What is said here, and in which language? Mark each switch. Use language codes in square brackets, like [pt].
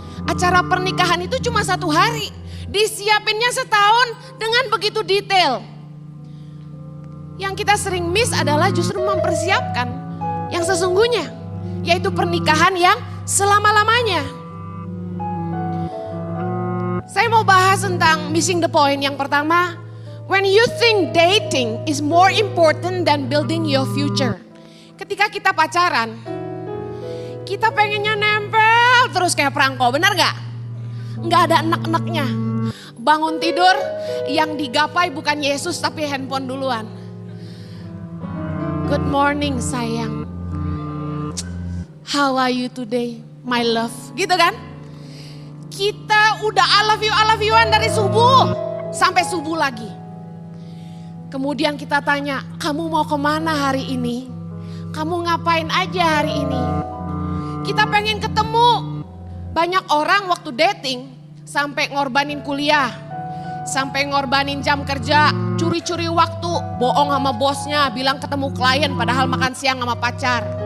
[id] Acara pernikahan itu cuma 1 hari. Disiapinnya setahun dengan begitu detail. Yang kita sering miss adalah justru mempersiapkan yang sesungguhnya. Yaitu pernikahan yang selama-lamanya. Saya mau bahas tentang [en] missing the point. [id] Yang pertama, [en] when you think dating is more important than building your future. [id] Ketika kita pacaran, kita pengennya nempel terus kayak perangko, benar gak? Gak ada enak-enaknya. Bangun tidur, yang digapai bukan Yesus tapi handphone duluan. [en] Good morning sayang. How are you today, my love? [id] Gitu kan? Kita udah [en] I love you- [id] an dari subuh sampai subuh lagi. Kemudian kita tanya, kamu mau kemana hari ini? Kamu ngapain aja hari ini? Kita pengen ketemu. Banyak orang waktu dating sampai ngorbanin kuliah, sampai ngorbanin jam kerja, curi-curi waktu, bohong sama bosnya, bilang ketemu klien padahal makan siang sama pacar.